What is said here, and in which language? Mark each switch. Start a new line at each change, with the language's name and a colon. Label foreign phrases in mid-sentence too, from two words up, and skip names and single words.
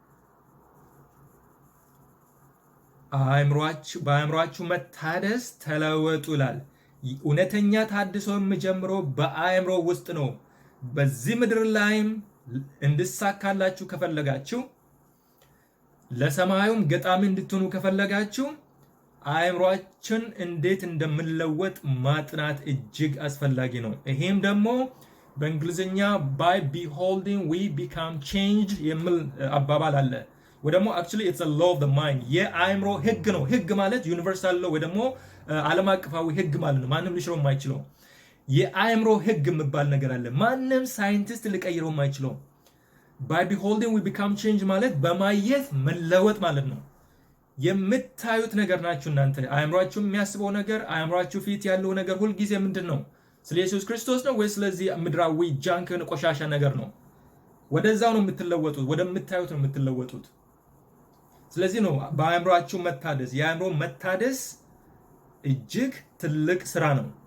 Amharic: በአእምሮአችሁ መታደስ ተለወጡ ይላል እውነተኛ ታድሶ የሚጀምረው በአእምሮ ውስጥ ነው በዚህ ምድር ላይም እንድሳካላችሁ ከፈለጋችሁ ለሰማዩም ገጣሚ እንድትሆኑ ከፈለጋችሁ አእምሮአችን እንዴት እንደምንለወጥ ማጥናት እጅግ አስፈላጊ ነው ይሄም ደግሞ በእንግሊዝኛ by
English: beholding we become changed
Amharic: የሚል አባባል አለ ወደሞ
English: actually it's a law of the mind
Amharic: የአእምሮ ህግ ነው ህግ ማለት
English: universal law
Amharic: ወደሞ ዓለም አቀፋዊ ህግ ማለት ነው ማንንም ሊሽረው የማይችለው የአእምሮ ህግ የሚባል ነገር አለ ማንንም ሳይንቲስት ሊቀይረው የማይችለው
English: by beholding we become changed
Amharic: ማለት በማየት መለወጥ ማለት ነው የምታዩት ነገር ናችሁ እናንተ አእምሮአችሁ የሚያስበው ነገር አእምሮአችሁ ፊት ያለው ነገር ሁሉ ጊዜ ምንድነው ስለ ኢየሱስ ክርስቶስ ነው ወይስ ስለዚህ ምድራዊ ጃንክን ቆሻሻ ነገር ነው ወደዛው ነው የምትለወጡት ወደምታዩት ነው የምትለወጡት ስለዚህ ነው በአእምሮአችሁ መታደስ የአእምሮ መታደስ እጅግ ትልቅ ስራ ነው